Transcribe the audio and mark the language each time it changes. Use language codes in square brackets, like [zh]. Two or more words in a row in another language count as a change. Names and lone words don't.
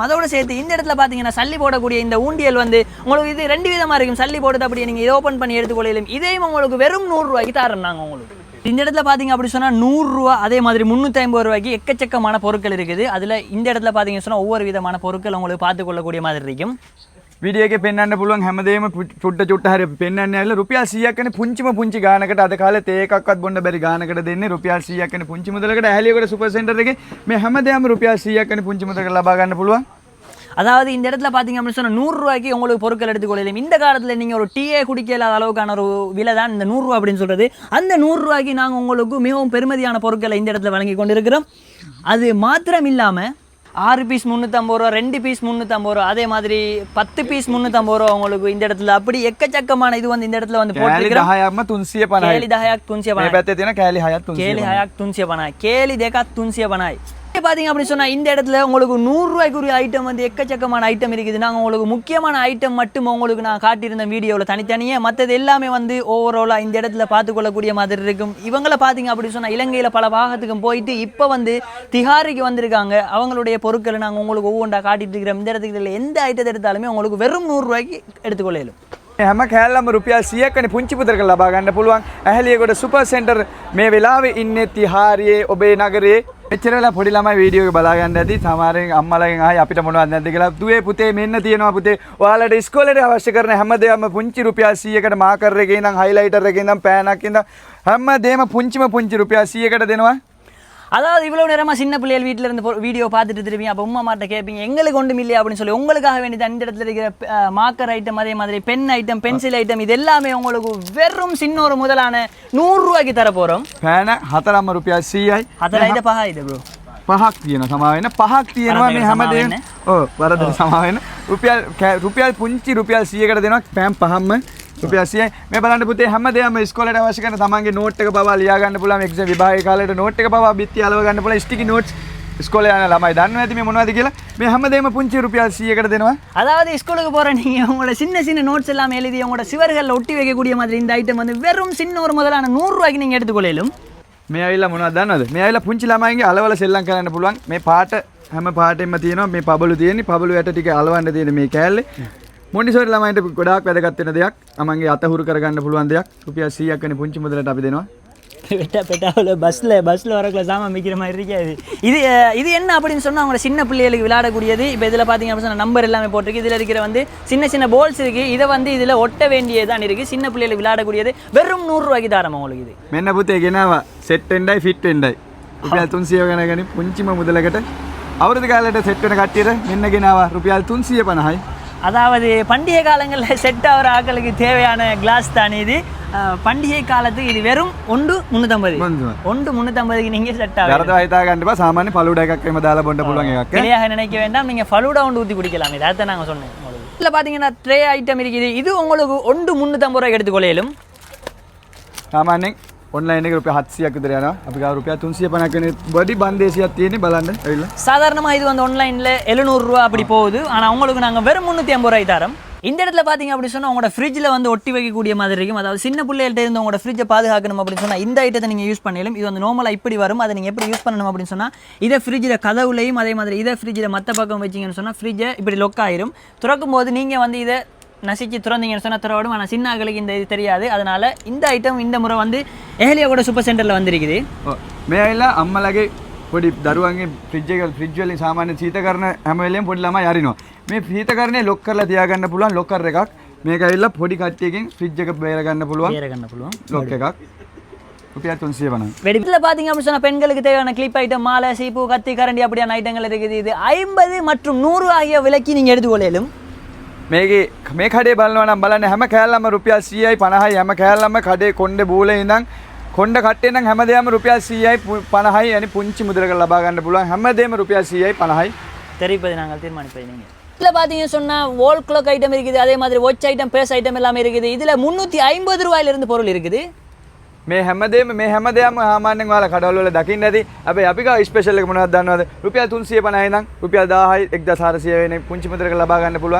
[ta] அதோட சேர்த்து இந்த இடத்துல பார்த்தீங்கன்னா சல்லி போடக்கூடிய இந்த ஊண்டியல் வந்து உங்களுக்கு இது 2 விதமாக இருக்கும். சல்லி போடுறது அப்படியே நீங்கள் இதை ஓப்பன் பண்ணி எடுத்துக்கொள்ளையிலும். இதையும் உங்களுக்கு வெறும் 100 ரூபாய்க்கு தரோம் நாங்கள் உங்களுக்கு. இந்த இடத்துல பார்த்தீங்க அப்படி சொன்னால் 100 ரூபா அதே மாதிரி 350 ரூபாய்க்கு எக்கச்சக்கமான பொருட்கள் இருக்குது. அதில் இந்த இடத்துல பார்த்தீங்கன்னு சொன்னால் ஒவ்வொரு விதமான பொருட்கள் உங்களுக்கு பார்த்துக்கொள்ளக்கூடிய மாதிரி இருக்கும். [si] වීඩියෝ එකේ පෙන්වන්න පුළුවන් හැමදේම චුට්ට හරි පෙන්වන්න ඇවිල්ලා රුපියල් 100ක් කනේ පුංචි ගානකට අද කාලේ තේ එකක්වත් බොන්න බැරි ගානකට දෙන්නේ රුපියල් 100ක් කනේ පුංචි මුදලකට. ඇහැලියගොඩ සුපර් සෙන්ටර් එකේ මේ හැමදේම රුපියල් 100ක් කනේ පුංචි මුදලකට ලබා ගන්න පුළුවන්. [ta] அதாவது இந்த இடத்துல பார்த்தீங்க அப்படின்னு சொன்னால் 100 ரூபாய்க்கு உங்களுக்கு பொருட்கள் எடுத்துக்கொள்ளலாம். இந்த காலத்தில் நீங்கள் ஒரு டீயே குடிக்கலாத அளவுக்கான ஒரு விலை தான் இந்த 100 ரூபா அப்படின்னு சொல்கிறது. அந்த 100 ரூபாய்க்கு நாங்கள் உங்களுக்கு மிகவும் பெருமதியான பொருட்களை இந்த இடத்துல வழங்கி கொண்டு இருக்கிறோம். அது மாத்திரம் இல்லாமல் 6 பீஸ் 350 ரூபா, 2 பீஸ் 350 ரூபா, அதே மாதிரி 10 பீஸ் 350 ரூபா உங்களுக்கு இந்த இடத்துல அப்படி எக்கச்சக்கமான இது வந்து இந்த இடத்துல வந்து போட்டுருக்கிறோம். [si] කෑලි 10ක්ම 350යි. කෑලි 10ක් 350යි. මේ පැත්තේ තියෙන කෑලි 6ක් 350යි. කෑලි 6ක් 350යි. කෑලි 2ක් 350යි. [ta] பார்த்தீங்க அப்படின்னு சொன்னால் இந்த இடத்துல உங்களுக்கு 100 ரூபாய்க்குரிய ஐட்டம் வந்து எக்கச்சக்கமான ஐட்டம் இருக்குது. நாங்கள் உங்களுக்கு முக்கியமான ஐட்டம் மட்டும் உங்களுக்கு நான் காட்டியிருந்த வீடியோவில் தனித்தனியாக, மற்றது எல்லாமே வந்து ஓவராலாக இந்த இடத்துல பார்த்துக்கொள்ளக்கூடிய மாதிரி இருக்கும். இவங்களை பார்த்தீங்க அப்படின்னு சொன்னால் இலங்கையில் பல பாகத்துக்கும் போயிட்டு இப்போ வந்து திஹாரிக்கு வந்திருக்காங்க. அவங்களுடைய பொருட்களை நாங்கள் உங்களுக்கு ஒவ்வொன்றா காட்டிட்டு இருக்கிறோம். இந்த இடத்துல எந்த ஐட்டத்தை எடுத்தாலுமே உங்களுக்கு வெறும் 100 ரூபாய்க்கு எடுத்துக்கொள்ளலும். [si] හැම කෑල්ලම රුපියල් 100ක් කනේ පුංචි පුදරක ලබා ගන්න පුළුවන්. ඇහැලියගොඩ සුපර් සෙන්ටර් මේ වෙලාවේ ඉන්නේ තිහාරියේ ඔබේ නගරේ. එච්චර වෙලා පොඩි ළමයි වීඩියෝ එක බලා ගන්න ඇති. සමහරෙන් අම්මලාගෙන් ආයි අපිට මොනවද නැද්ද කියලා. දුවේ පුතේ මෙන්න තියෙනවා පුතේ. ඔයාලට ඉස්කෝලේට අවශ්‍ය කරන හැමදේම පුංචි රුපියල් 100කට මාකර් එකේ ඉඳන් හයිලයිටර් එකේ ඉඳන් පෑනක් ඉඳන් හැමදේම පුංචි රුපියල් 100කට දෙනවා. [ta] அதாவது இவ்வளோ நேரமாக சின்ன பிள்ளைகள் வீட்டில் இருந்து வீடியோ பார்த்துட்டு திருப்பீங்க. அப்போ உமா மாட்ட கேட்பீங்க எங்களுக்கு ஒன்றும் இல்லையா அப்படின்னு சொல்லி. உங்களுக்காக வேண்டியது அந்த இடத்துல இருக்கிற [en] marker item, [ta] அதே மாதிரி [en] pen item, pencil item, [ta] இது எல்லாமே உங்களுக்கு வெறும் சின்ன ஒரு முதலான 100 ரூபாய்க்கு தர போகிறோம். [si] පෑන 4ම රුපියල් 100යි. 4යිද 5යිද bro? 5ක් තියෙනවා. සමා වෙන 5ක් තියෙනවා මේ හැමදේම. ඔව් වරදට සමා වෙන. රුපියල් පුංචි රුපියල් 100කට දෙනවා පෑන් 5ම. රුපියල් 100යි. මේ බලන්න පුතේ හැමදේම ඉස්කෝලේට අවශ්‍ය කරන තමන්ගේ නෝට් එක පවා ලියා ගන්න පුළුවන් එක්සෑම් විභාගයේ කාලේට නෝට් එක පවා බිත්ති අලව ගන්න පුළුවන් [en] sticky notes [si] ඉස්කෝලේ යන ළමයි දන්නවා ඇති මේ මොනවද කියලා. මේ හැමදේම පුංචි ருபியல் 100කට දෙනවා. [ta] அதாவது ஸ்கூலுக்கு போற நீங்க உங்களோட சின்ன சின்ன நோட்ஸ் எல்லாம் எழுதி உங்களோட சிவர்கள்ல ஒட்டி வைக்கக்கூடிய மாதிரி இந்த ஐட்டம் வந்து வெறும் சின்ன ஒரு முதலான 100 ரூபாய்க்கு நீங்க எடுத்துக்கொள்ளலும். [si] මේ ඇවිල්ලා මොනවද දන්නවද? මේ ඇවිල්ලා පුංචි ළමයින්ගේ අලවල සෙල්ලම් කරන්න පුළුවන්. මේ පාට හැම පාටෙම තියෙනවා මේ පබළු තියෙන්නේ. පබළු යට ටික අලවන්න තියෙන මේ කෑල්ලේ. මොන්ටිසෝරි ළමයින්ට ගොඩාක් වැදගත් වෙන දෙයක්. තමන්ගේ අතහුරු කරගන්න පුළුවන් දෙයක්. රුපියල් 100ක් වෙන පුංචි මුදලට අපි දෙනවා. [ta] பெட்டாவில் பஸ்ஸில் வரக்குள்ள சாமான் விற்கிற மாதிரி இருக்காது. இது என்ன அப்படின்னு சொன்னால் அவங்களோட சின்ன பிள்ளைகளுக்கு விளையாடக்கூடியது. இப்போ இதில் பார்த்தீங்க அப்படின்னு சொன்னால் நம்பர் எல்லாமே போட்டிருக்கு. இதில் இருக்கிற வந்து சின்ன சின்ன போல்ஸ் இருக்குது. இதை வந்து இதில் ஒட்ட வேண்டியதான் இருக்குது. சின்ன பிள்ளைகளுக்கு விளையாடக்கூடியது வெறும் 100 ரூபாய்க்கு தாராளமாக உங்களுக்கு இது. [si] මෙන්න පුතේ ගෙනාවා සෙට් වෙන්නයි ෆිட் වෙන්නයි. රුපියල් 300 ගණන් පුංචිම මුදලකට අවුරුදු කාලයට සෙට් වෙන කට්ටියට මෙන්න ගෙනාවා රුපියල් 350යි. [ta] அதாவது பண்டிகை காலங்களில் செட் ஆகிற ஆக்களுக்கு தேவையான கிளாஸ் தானே இது. பண்டிகை காலத்துக்கு இது வெறும் 1,350. 1,350க்கு நீங்கள் செட் ஆகும். [si] වැරදව හිතා ගන්න එපා. සාමාන්‍ය ෆලුඩා එකක් එම දාලා බොන්න පුළුවන් එකක්. [ta] கிளியாக நினைக்க வேண்டாம். நீங்கள் ஃபலூடா ஒன்று ஊற்றி குடிக்கலாம். இதை தான் நாங்கள் சொன்னேன் உங்களுக்கு. இதில் பார்த்தீங்கன்னா [en] tray item [ta] இருக்குது. இது உங்களுக்கு 1,350 ரூபாய்க்கு எடுத்துக்கொள்ளையிலும். [si] සාමාන්‍යයෙන් ඔන්ලයින් එකේ රුපියල් 700ක් විතර යනවා. අපි ගාව රුපියල් 350ක් වෙන බඩි බන්දේසියක් තියෙන්නේ බලන්න ඇවිල්ලා. [ta] சாதாரணமாக இது வந்து ஆன்லைனில் 700 ரூபா அப்படி போகுது. ஆனால் உங்களுக்கு நாங்கள் வெறும் 350 ரூபாய் தரோம். இந்த இடத்துல பார்த்தீங்க அப்படி சொன்னால் உங்களோட ஃப்ரிட்ஜில் வந்து ஒட்டி வைக்கக்கூடிய மாதிரி இருக்கும். அதாவது சின்ன பிள்ளைகள்ட்ட இருந்து உங்களோட ஃப்ரிட்ஜை பாதுகாக்கணும் அப்படின்னு சொன்னால் இந்த ஐட்டத்தை நீங்கள் யூஸ் பண்ணலும். இது வந்து நார்மலாக இப்படி வரும். அதை நீங்கள் எப்படி யூஸ் பண்ணணும் அப்படின்னு சொன்னால் இதை ஃப்ரிட்ஜில் கதவுலையும் அதே மாதிரி இதை ஃப்ரிட்ஜில் மற்ற பக்கம் வச்சிங்கன்னு சொன்னால் ஃப்ரிட்ஜை இப்படி லொக் ஆயிரும். திறக்கும் போது நீங்கள் வந்து இதை நசிச்சு திறந்தீங்கன்னு சொன்னால் திறவிடும். ஆனால் சின்ன ஆக்களுக்கு இந்த இது தெரியாது. அதனால் இந்த ஐட்டம் இந்த முறை வந்து ஏலியாவோட சூப்பர் சென்டரில் வந்திருக்குது. [si] මේ ඇවිල්ලා අම්මලගේ පොඩි දරුවන්ගේ ෆ්‍රිජ් වලින් සාමාන්‍ය සීතකරණ හැම වෙලෙම පොඩි ළමයි අරිනවා. මේ සීතකරණේ ලොක් කරලා තියාගන්න පුළුවන් ලොකර් එකක්. මේක ඇවිල්ලා පොඩි කට්ටියකින් ෆ්‍රිජ් එක බේර ගන්න පුළුවන් ලොක් එකක්. රුපියල් 350. [ta] வெடிப்பில் பார்த்தீங்க அப்படின்னு சொன்னால் பெண்களுக்கு தேவையான [en] clip item [ta] மாலை சீப்பு கத்தி கரண்டி அப்படியான ஐட்டங்கள் இருக்குது. இது 50 மற்றும் 100 ஆகிய விலைக்கு நீங்கள் எடுத்துக்கொள்ளலும். [si] මේකේ මේ කඩේ බලනවා නම් බලන්න හැම කෑල්ලම රුපියල් 100යි 50යි හැම කෑල්ලම කඩේ කොණ්ඩේ බූලේ ඉඳන් කොණ්ඩ කට්ටේ නම් හැමදේම රුපියල් 100යි 50යි يعني පුංචි මුදලකට ලබා ගන්න පුළුවන් හැමදේම රුපියல் 100යි 50යි [ta] தெரிவிப்பது நாங்கள் தீர்மானிப்பது நீங்கள். இதில் பார்த்தீங்கன்னு சொன்னால் [en] wall clock item [ta] இருக்குது. அதே மாதிரி [en] watch item [ta] பேஸ் ஐட்டம் எல்லாமே இருக்குது. இதில் 350 ரூபாயிலிருந்து பொருள் இருக்குது. [si] මේ හැමදේම සාමාන්‍යයෙන් ඔයාලා කඩවල වල දකින්න ඇති. හැබැයි අපි ගාව ස්පෙෂල් එක මොනවද දන්නවද? රුපියල් 350යි ඉඳන් රුපියල් 1000යි 1400 වෙන පුංචි මුදලකට ලබා ගන්න පුළුවන්.